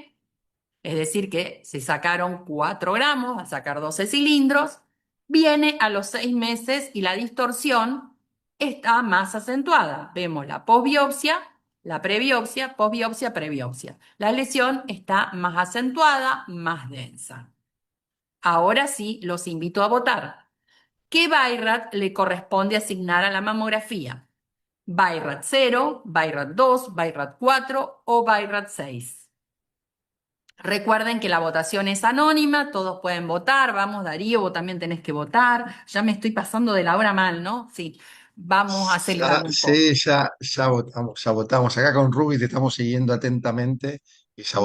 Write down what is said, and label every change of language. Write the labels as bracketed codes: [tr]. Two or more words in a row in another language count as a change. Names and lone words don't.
[es] Es decir, que se sacaron 4 gramos, a sacar 12 cilindros, viene a los 6 meses y la distorsión está más acentuada. Vemos la posbiopsia, la prebiopsia, posbiopsia, prebiopsia. La lesión está más acentuada, más densa. Ahora sí, los invito a votar. ¿Qué BI-RAD le corresponde asignar a la mamografía? ¿BI-RAD 0, BI-RAD 2, BI-RAD 4 o BI-RAD 6? Recuerden que la votación es anónima, todos pueden votar. Vamos, Darío, vos también tenés que votar. Ya me estoy pasando de la hora mal, ¿no? Sí, vamos Ya, acelerando un poco. sí, ya votamos, ya votamos. Acá con Ruby te estamos siguiendo atentamente y ya